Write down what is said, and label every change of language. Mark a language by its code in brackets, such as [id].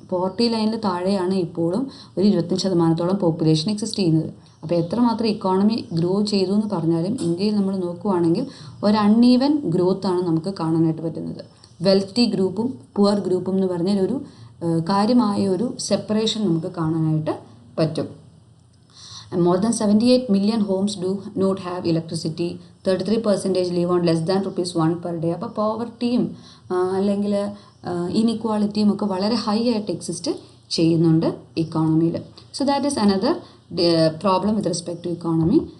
[ml] Poverty ലൈനിൽ താഴെയാണ് ഇപ്പോഴും ഒരു 25% പോപ്പുലേഷൻ എക്സിസ്റ്റ് ചെയ്യുന്നത്. അപ്പോൾ എത്രമാത്രം ഇക്കോണമി ഗ്രോ ചെയ്തു എന്ന് പറഞ്ഞാലും ഇന്ത്യയിൽ നമ്മൾ നോക്കുവാണെങ്കിൽ ഒരു അൺഈവൻ ഗ്രോത്താണ് നമുക്ക് കാണാനായിട്ട് പറ്റുന്നത്. വെൽത്തി ഗ്രൂപ്പും പുവർ ഗ്രൂപ്പും എന്ന് പറഞ്ഞാൽ ഒരു കാര്യമായ ഒരു സെപ്പറേഷൻ നമുക്ക് കാണാനായിട്ട് പറ്റും. [en] More than 78 million homes do not have electricity. 33% live on less than ₹1 per day. [ml] അപ്പോൾ പോവർട്ടിയും അല്ലെങ്കിൽ ഇനിക്വാളിറ്റിയും ഒക്കെ വളരെ ഹൈ ആയിട്ട് എക്സിസ്റ്റ് ചെയ്യുന്നുണ്ട് ഇക്കോണമിയിൽ. [en] So that is another problem with respect to economy.